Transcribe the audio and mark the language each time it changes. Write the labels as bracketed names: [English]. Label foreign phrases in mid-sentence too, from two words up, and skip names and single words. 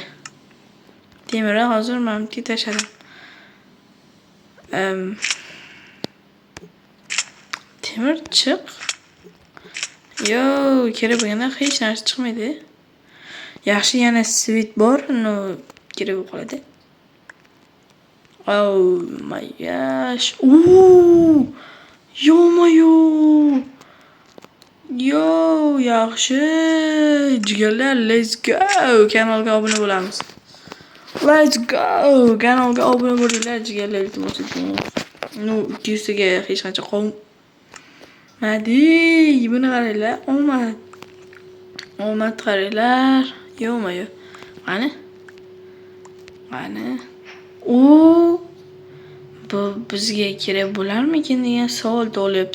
[Uzbek] Temirni hozir men bitta tashladim. Temir chiq. Kerak bo'lganda hech narsa chiqmaydi. Yaxshi, yana svet bor, kerak bo'lib qoladi. [English] Oh my gosh. [Uzbek] Yaxshi. Jigarlar, [English] let's go. [Uzbek] Kanalga obuna bo'lamiz. [English] Let's go. [Uzbek] Kanalga obuna bo'linglar, jigarlar, iltimos. 200 ga hech qancha qolmadi. Buni qaranglar, omad qaranglar. Qani? Bu bizga kerak bo'larmikin degan savol tug'ilyapti.